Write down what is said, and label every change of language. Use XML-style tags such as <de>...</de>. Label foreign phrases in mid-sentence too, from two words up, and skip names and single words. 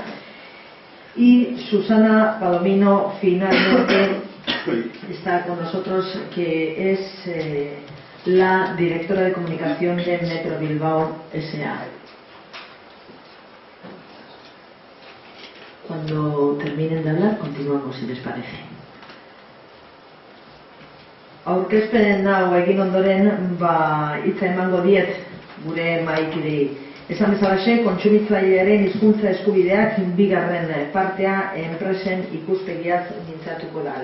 <es>Y Susana Palomino finalmente está con nosotros, que es la directora de comunicación de Metro Bilbao S.A. Cuando terminen de hablar, continuamos, si les parece.</es> <eu>Aurkezpen hau egin ondoren, hitza emango diet gure mahaikidei. Esan bezalaxe, kontsumitzailearen hizkuntza eskubideak bigarren partea enpresen ikuspegiaz mintzatuko da.</eu>